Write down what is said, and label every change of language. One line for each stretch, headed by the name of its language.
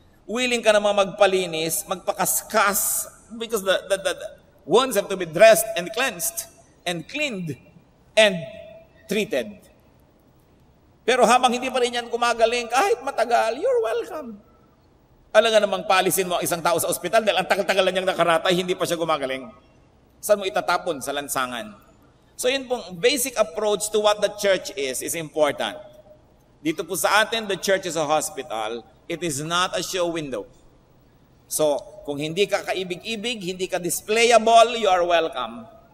English: Willing
Filipino: ka naman magpalinis, magpakaskas,
English: because the wounds have to be dressed and cleansed and cleaned and treated.
Filipino: Pero habang hindi pa rin yan gumagaling, kahit matagal,
English: you're welcome.
Filipino: Alam nga namang paalisin mo ang isang tao sa ospital dahil ang tagal-tagal niyang nakaratay, hindi pa siya gumagaling. Saan mo itatapon? Sa lansangan. So yun pong
English: basic approach to what the church is important.
Filipino: Dito po sa atin,
English: the church is a hospital. It is not a show window.
Filipino: So, kung hindi ka kaibig-ibig, hindi ka displayable,
English: you are welcome.